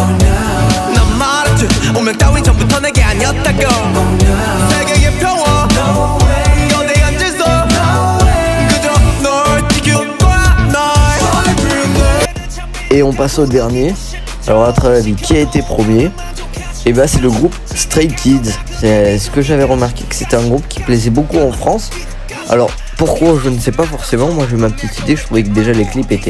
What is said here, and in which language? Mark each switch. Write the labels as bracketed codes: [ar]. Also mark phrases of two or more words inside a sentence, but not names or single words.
[ko] 난 말했지 운명 따윈 전부터 내게 아니었다고 세계의 평화 거대한 질서 그저 널 지켜봐 날. [fr] Et on passe au dernier. Alors à votre avis, qui a été premier? Et bah c'est le groupe Stray Kids. C'est ce que j'avais remarqué, que c'était un groupe qui plaisait beaucoup en France. Alors pourquoi, je ne sais pas forcément. Moi j'ai ma petite idée, je trouvais que déjà les clips étaient...